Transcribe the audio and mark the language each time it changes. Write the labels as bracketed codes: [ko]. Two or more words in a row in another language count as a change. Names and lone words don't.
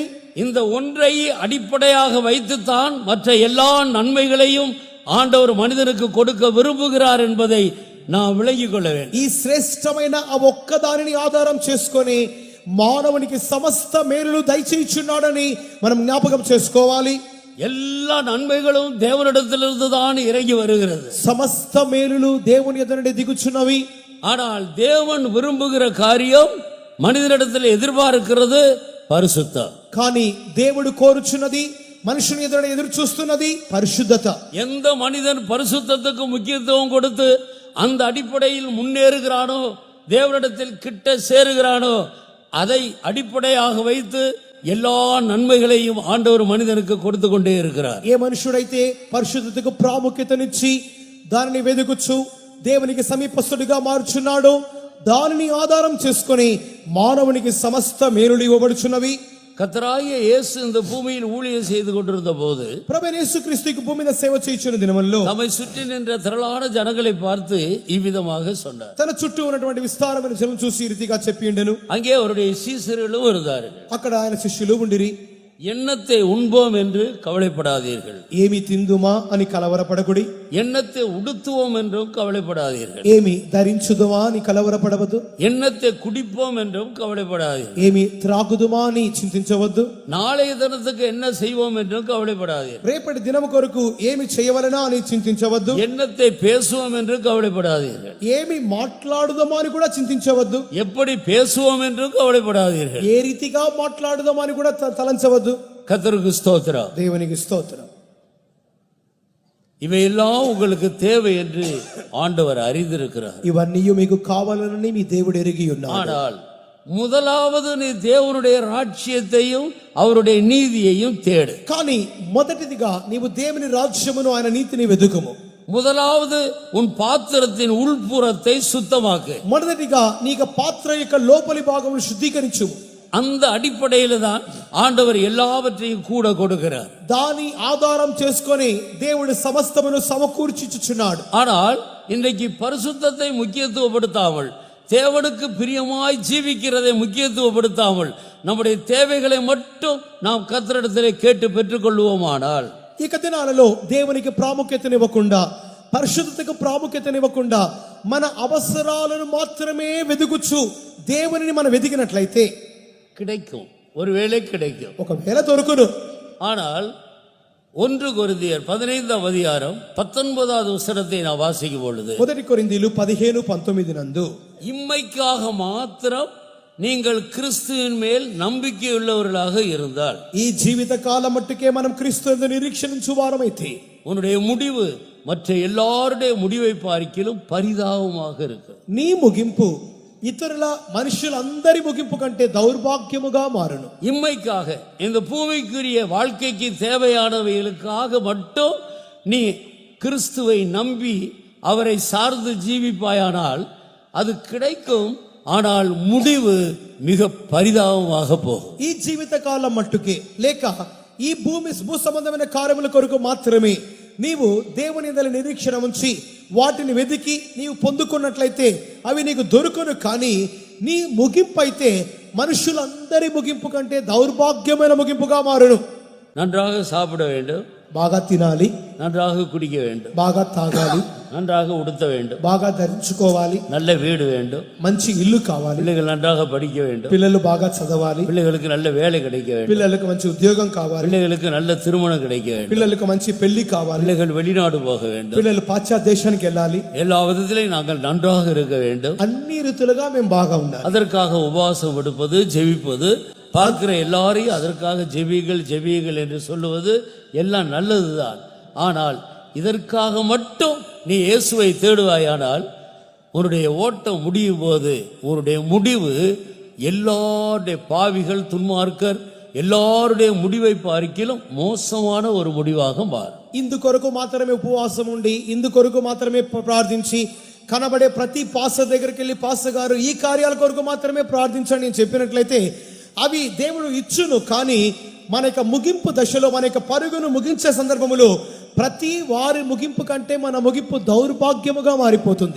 [ta] இந்த ஒன்றை அடிப்படையாக வைத்துத்தான் மற்ற எல்லா நன்மைகளையும் ஆண்டவர் மனிதனுக்கு கொடுக்க விரும்புகிறார் என்பதை நாம் விளங்கிக் கொள்ள வேண்டும். [te] ఈ శ్రేష్టమైన ఆ ఒక్కదానిని ఆధారం చేసుకొని మానవునికి సమస్త మేలులు దయచేయుచున్నాడని మనం జ్ఞాపకం చేసుకోవాలి. [ta] எல்லா நன்மைகளும் தேவனிடத்திலிருந்து தான் இறங்கி வருகிறது. [te] సమస్త మేలులు దేవుని యొద్ద నుండి దిగుచున్నవి. [ta] ஆனால் தேவன் விரும்புகிற காரியம் மனிதனிடத்தில் எதிர்பார்க்கிறது பரிசுத்தம். [te] కానీ దేవుడు కోరుచున్నది మనుషుని ఎదురు చూస్తున్నది పరిశుద్ధత. [ta] எந்த மனிதன் பரிசுத்தத்துக்கு முக்கியத்துவம் கொடுத்து அந்த அடிப்படையில் முன்னேறுகிறானோ, தேவனிடத்தில் கிட்ட சேருகிறானோ, அதை அடிப்படையாக வைத்து எல்லா நன்மைகளையும் ஆண்டவர் மனிதனுக்கு கொடுத்து கொண்டே இருக்கிறார். [te] ఏ మనుషుడైతే పరిశుద్ధతకు ప్రాముఖ్యతనిచ్చి దానిని వెదుకుచు దేవునికి సమీపస్తుడిగా మారుచున్నాడో దానిని ఆధారం చేసుకొని మానవునికి సమస్త మేలులు ఇవ్వబడుచున్నవి. [ta] கர்த்தராகிய இயேசு இந்த பூமியில் ஊழியம் செய்து கொண்டிருந்த போது [te] ప్రభువైన యేసుక్రీస్తుకు భూమి మీద సేవ చేయుచున్న దినముల్లో [ta] தம்மை சுற்றி நின்ற திரளான ஜனங்களை பார்த்து இவ்விதமாக சொன்னார். [te] తన చుట్టూ ఉన్నటువంటి విస్తారమైన జనం చూసి ఈ రీతిగా చెప్పిండెను. [ta] அங்கே அவருடைய சீசர்களும் இருந்தார்கள். [te] అక్కడ ఆయన శిష్యులు ఉండిరి. [ta] எண்ணத்தை உண்போம் என்று கவலைப்படாதீர்கள், [te] ఏమి తిందుమా అని కలవరపడకుడి. [ta] எண்ணத்தை உடுத்துவோம் என்றும் கவலைப்படாதீர்கள், [te] ఏమి ధరించుదుమా అని కలవరపడవద్దు. [ta] எண்ணத்தை குடிப்போம் என்றும் கவலைப்படாதீர்கள், [te] ఏమి త్రాగుదుమా అని చింతించవద్దు. [ta] நாளைய தினத்துக்கு என்ன செய்வோம் என்றும் கவலைப்படாதீர்கள், [te] రేపటి దినము కొరకు ఏమి చేయవలనా అని చింతించవద్దు. [ta] எண்ணத்தை பேசுவோம் என்று கவலைப்படாதீர்கள், [te] ఏమి మాట్లాడుదామా అని కూడా చింతించవద్దు. [ta] எப்படி பேசுவோம் என்றும் கவலைப்படாதீர்கள். [te] ఏ రీతిగా మాట్లాడుదామా అని కూడా తలంచవద్దు. [ta] கர்த்தருக்கு ஸ்தோத்திரம். [te] దేవునికి స్తోత్రం. [ta] இவையெல்லாம் உங்களுக்கு தேவை என்று ஆண்டவர் அறிந்திருக்கிறார். [te] ఇవన్నీ మీకు కావాలని మీ దేవుడు ఎరిగి ఉన్నాడు. [ta] ஆனால் முதலாவது நீ தேவனுடைய ராஜ்யத்தையும் அவருடைய நீதியையும் தேடு. [te] కానీ మొదటిదిగా నీవు దేవుని రాజ్యమును ఆయన నీతిని వెదుకుము. [ta] முதலாவது உன் பாத்திரத்தின் உள்புறத்தை சுத்தமாக்கு. [te] మొదటిగా నీకు పాత్ర యొక్క లోపలి భాగమును శుద్ధీకరించుము. [ta] அந்த அடிப்படையில தான் ஆண்டவர் எல்லாவற்றையும் கூட கொடுக்கிறார். [te] దాని ఆధారం చేసుకొని దేవుడు సమస్తమును సమకూర్చిచుచున్నాడు. [ta] ஆனால் இன்றைக்கு பரிசுத்தத்தை முக்கியத்துவப்படுத்தாமல், தேவனுக்கு பிரியமாய் ஜீவிக்கிறதை முக்கியத்துவப்படுத்தாமல், நம்முடைய தேவைகளை மட்டும் நாம் கர்த்தரிடத்திலே கேட்டு பெற்றுக்கொள்வோமானால், [te] ఇక దినాలలో దేవునికి ప్రాముఖ్యతనివ్వకుండా, పరిశుద్ధతకు ప్రాముఖ్యతనివ్వకుండా మన అవసరాలను మాత్రమే వెదుగుచు దేవునిని మనం వెదికినట్లయితే [ta] கிடைக்கும், ஒருவேளை கிடைக்கும். [te] ఒకవేళ దొరుకును. [ta] ஆனால் 1 கொரிந்தியர் 15ஆம் அதிகாரம் 19வது வசனத்தை நான் வாசிக்கும் பொழுது, [te] 1 కొరింథీలు 15:19 నందు [ta] இம்மைக்காக மாத்திரம் நீங்கள் கிறிஸ்துவின் மேல் நம்பிக்கையுள்ளவர்களாக இருந்தால், [te] ఈ జీవిత కాలం మట్టుకే మనం క్రీస్తు యందు నిరీక్షించు వారమైతే [ta] உன்னுடைய முடிவு மற்ற எல்லாருடைய முடிவை பார்க்கிலும் பரிதாபமாக இருக்கு. [te] నీ ముగింపు ఇతరుల మనుషులందరి ముగింపు కంటే దౌర్భాగ్యముగా మారును. [ta] இம்மைக்காக இந்த பூமிக்குரிய வாழ்க்கைக்கு தேவையானவைகளுக்காக மட்டும் நீ கிறிஸ்துவை நம்பி அவரை சார்ந்து ஜீவிப்பாயானால் அது கிடைக்கும். ஆனால் முடிவு மிக பரிதாபமாக போகும். [te] ఈ జీవిత కాలం మట్టుకే లేక ఈ భూ సంబంధమైన కార్యముల కొరకు మాత్రమే నీవు దేవుని యందు నిరీక్షణ ఉంచి వాటిని వెదికి నీవు పొందుకున్నట్లయితే అవి నీకు దొరుకును. కానీ నీ ముగింపు అయితే మనుషులందరి ముగింపు కంటే దౌర్భాగ్యమైన ముగింపుగా మారును. [ta] நன்றாக சாப்பிட வேண்டும், [te] బాగా తినాలి, [ta] நன்றாக குடிக்க வேண்டும், [te] బాగా తాగాలి, [ta] நன்றாக உடுத்த வேண்டும், [te] బాగా ధరించుకోవాలి, [ta] நல்ல வீடு வேண்டும், [te] మంచి ఇల్లు కావాలి, [ta] பிள்ளைகள் நன்றாக படிக்க வேண்டும், [te] పిల్లలు బాగా చదవాలి, [ta] பிள்ளைகளுக்கு நல்ல வேலை கிடைக்க வேண்டும், [te] పిల్లలకు మంచి ఉద్యోగం కావాలి, [ta] பிள்ளைகளுக்கு நல்ல திருமணம் கிடைக்க வேண்டும், [te] పిల్లలకు మంచి పెళ్లి కావాలి, [ta] பிள்ளைகள் வெளிநாடு போக வேண்டும், [te] పిల్లలు పాశ్చాత్య దేశానికి వెళ్ళాలి. [ta] எல்லா விதத்திலையும் நாங்கள் நன்றாக இருக்க வேண்டும். [te] అన్ని రీతులుగా మేము బాగా ఉండాలి. [ta] அதற்காக உபவாசம் எடுப்பது, ஜெபிப்பது, பார்க்கிற எல்லாரையும் அதற்காக ஜெபியுங்கள் என்று சொல்லுவது எல்லாம் நல்லதுதான். ஆனால் இதற்காக மட்டும் நீ இயேசுவை தேடுவாயானால் உன்னுடைய ஓட்டம் முடியும் போது உன்னுடைய முடிவு எல்லாருடைய பாவிகள், துன்மார்க்கர் எல்லாருடைய முடிவை பார்க்கிலும் மோசமான ஒரு முடிவாக மாறும். [te] ఇందు కొరకు మాత్రమే ఉపవాసం ఉండి, ఇందు కొరకు మాత్రమే ప్రార్థించి, కనబడే ప్రతి పాస్టర్ దగ్గరికి వెళ్ళి పాస్టర్ గారు ఈ కార్యాల కొరకు మాత్రమే ప్రార్థించండి అని చెప్పినట్లయితే అవి దేవుడు ఇచ్చును. కానీ మన యొక్క ముగింపు దశలో, మన యొక్క పరుగును ముగించే సందర్భములో ప్రతి వారి ముగింపు కంటే మన ముగింపు దౌర్భాగ్యముగా మారిపోతుంది.